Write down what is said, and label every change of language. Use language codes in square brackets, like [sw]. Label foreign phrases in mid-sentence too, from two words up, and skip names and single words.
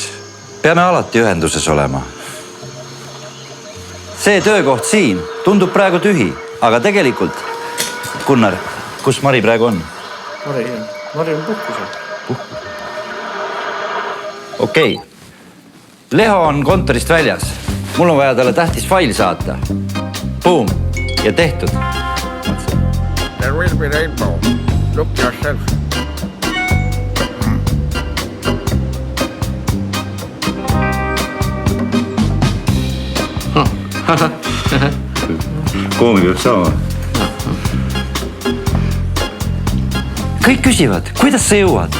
[et] Peame alati ühenduses olema. See töökoht siin tundub praegu tühi, aga tegelikult, Gunnar, kus Mari praegu on? Mari on puhkusel. Okei. Leho on kontorist väljas. Mul on vaja talle tähtis fail saata. Boom. Ja tehtud. [en] There will be rainbow. Look yourself. [et] Koomi peab saama. Kõik küsivad, kuidas sa jõuad?